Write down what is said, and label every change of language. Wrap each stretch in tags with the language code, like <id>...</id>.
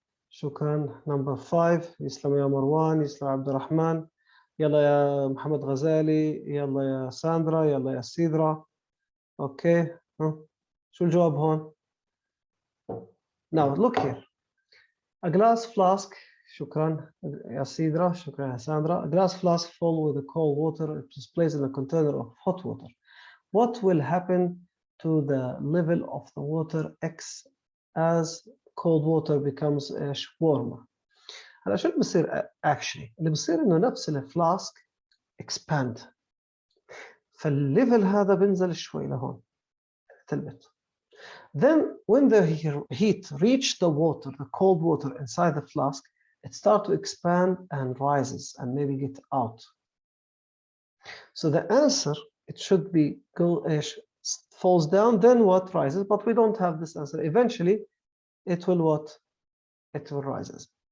<ar>شكرا. نمبر 5. يسلم يا مروان. يسلم عبد الرحمن. يلا يا محمد غزالي. يلا يا ساندرا. يلا يا سيدرا. اوكي شو الجواب هون؟</ar> <en>Now look here. A glass flask.</en> <ar>شكرا يا سيدرا. شكرا يا ساندرا.</ar> <en>A glass flask full with cold water is placed in a container of hot water. What will happen to the level of the water X as cold water becomes warmer?</en> <ar>هلا شو اللي بصير actually؟ اللي بصير انه نفس الفلاسك expand، فالليفل هذا بنزل شوي لهون تلبت.</ar> <en>Then when the heat reach the water, the cold water inside the flask, it starts to expand and rises and maybe get out. So the answer, it should be falls down, then what rises? But we don't have this answer. Eventually, it will what? It will rises.</en>